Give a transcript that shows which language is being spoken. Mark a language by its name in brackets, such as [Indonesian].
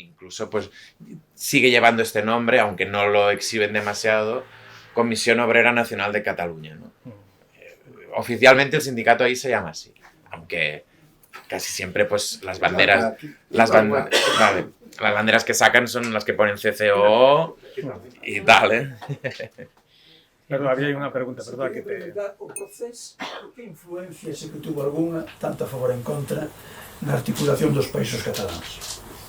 [Spanish] Incluso pues sigue llevando este nombre, aunque no lo exhiben demasiado, Comisión Obrera Nacional de Cataluña, ¿no? Oficialmente el sindicato ahí se llama así, aunque casi siempre pues las banderas que sacan son las que ponen CCO y tal, ¿eh? [Galician] Perdón, había unha pregunta, perdón, que te... O proceso, que influencia se que tuvo alguna, tanto a favor e en contra, na articulación dos países cataláns?